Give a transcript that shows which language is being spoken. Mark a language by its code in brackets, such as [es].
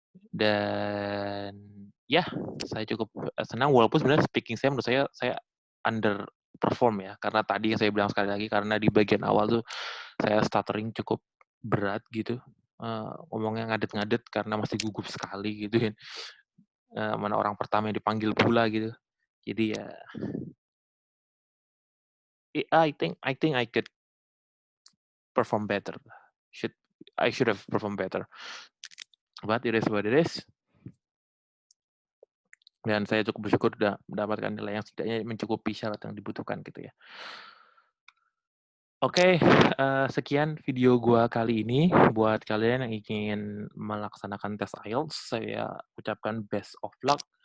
[id] Dan ya, saya cukup senang walaupun sebenarnya speaking saya menurut saya underperform ya, karena tadi yang saya bilang sekali lagi, karena di bagian awal tuh saya stuttering cukup berat gitu, ngomongnya ngadet-ngadet karena masih gugup sekali gitu kan, mana orang pertama yang dipanggil pula gitu. Jadi ya, [en] I think I could perform better. I should have performed better. But it is what it is. [id] Dan saya cukup bersyukur sudah mendapatkan nilai yang setidaknya mencukupi syarat yang dibutuhkan gitu ya. Oke, sekian video gua kali ini. Buat kalian yang ingin melaksanakan tes IELTS, saya ucapkan [en] best of luck.